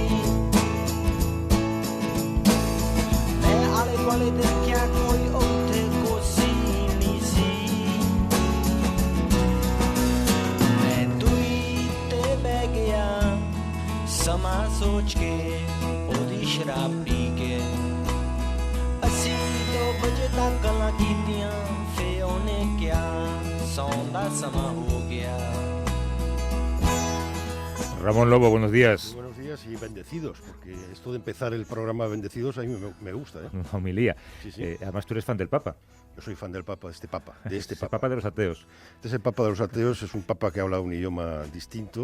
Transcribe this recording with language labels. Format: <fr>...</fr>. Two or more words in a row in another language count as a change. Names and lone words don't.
<pa>ਮੈਂ ਆਲੇ ਦੁਆਲੇ ਦੇਖਿਆ ਕੋਈ ਉੱਥੇ ਕੋਸੀ ਨਹੀਂ ਸੀ ਮੈਂ ਦੂਈ ਤੇ ਬਹਿ ਗਿਆ ਸਮਾਂ ਸੋਚ ਕੇ ਉਹਦੀ ਸ਼ਰਾਬ ਪੀ ਕੇ ਅਸੀਂ 2 ਵਜੇ ਤੱਕ ਗੱਲਾਂ ਕੀਤੀਆਂ ਫੇ ਉਹਨੇ ਕਿਹਾ ਸੌਣ ਦਾ ਸਮਾਂ ਹੋ ਗਿਆ</pa> <es>Ramón Lobo, buenos días. Buenos días y bendecidos, porque esto de empezar el programa bendecidos a mí me gusta. Una homilía. Sí, sí. Además, tú eres fan del Papa. Yo soy fan del Papa, de este Papa. El Papa de los ateos. Este es el Papa de los ateos, es un Papa que habla un idioma distinto.</es>